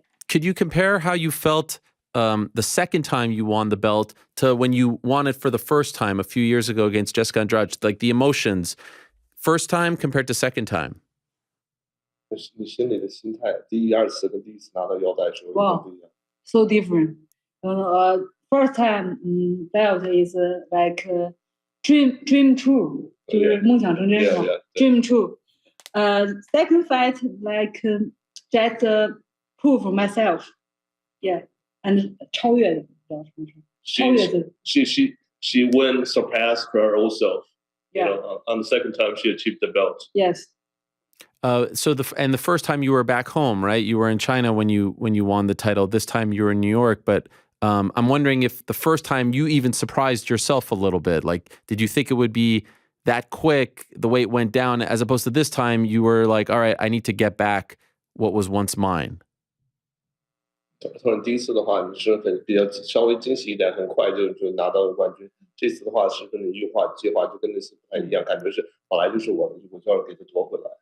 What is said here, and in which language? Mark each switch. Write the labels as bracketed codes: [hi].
[en] Could you compare how you felt the second time you won the belt to when you won it for the first time a few years ago against Jessica Andrade? Like the emotions, first time compared to second time. [zh] 你心里的心态，第一、二次跟第一次拿到腰带的时候不一样。 [en] So different. First time belt is like dream true. [zh] 就是梦想成真是吧 [en] Dream true. Second fight like just prove myself. Yeah. And [zh] 超越的，超越的。 [en] She went surpassed her old self. Yeah. You know, on the second time she achieved the belt. Yes. So the first time you were back home, right? You were in China when you won the title. This time you were in New York, but I'm wondering if the first time you even surprised yourself a little bit. Like, did you think it would be that quick, the way it went down, as opposed to this time you were like, all right, I need to get back what was once mine? [zh] 突然第一次的话，你是比较稍微惊喜一点，很快就拿到了冠军。这次的话是跟你计划就跟那次不太一样，感觉是本来就是我的，我就要给它夺回来。